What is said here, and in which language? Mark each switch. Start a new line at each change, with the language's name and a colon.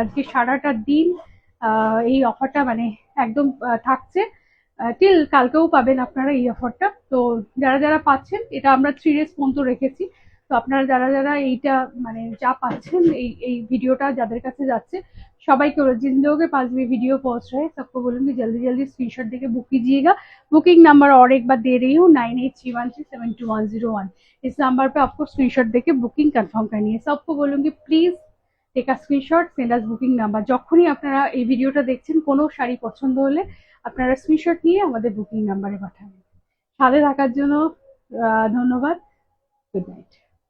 Bangla: আজকে সারাটা দিন এই অফারটা মানে একদম থাকছে, টিল কালকেও পাবেন আপনারা এই অফারটা। তো যারা যারা পাচ্ছেন, এটা আমরা 3 days পর্যন্ত রেখেছি, তো আপনারা যারা যারা এইটা মানে যা পাচ্ছেন, এই वीडियोটা যাদের কাছে যাচ্ছে সবাইকে,
Hindi: जिन लोगों के पास भी वीडियो पहुंच रहे हैं सबको बोलूंगी जल्दी जल्दी स्क्रीनशॉट देके बुक कीजिएगा। बुकिंग नंबर और एक बार दे रही हूँ 9831372101, इस नंबर पे आपको स्क्रीनशॉट देके बुकिंग कंफर्म करनी है। सबको बोलूंगी please
English: Take a screenshot, send us booking number.
Bangla: যখনই আপনারা এই ভিডিওটা দেখছেন, কোনো শাড়ি পছন্দ হলে আপনারা স্ক্রিনশট নিয়ে আমাদের বুকিং নাম্বারে পাঠাবেন। সাথে থাকার জন্য ধন্যবাদ, গুড নাইট।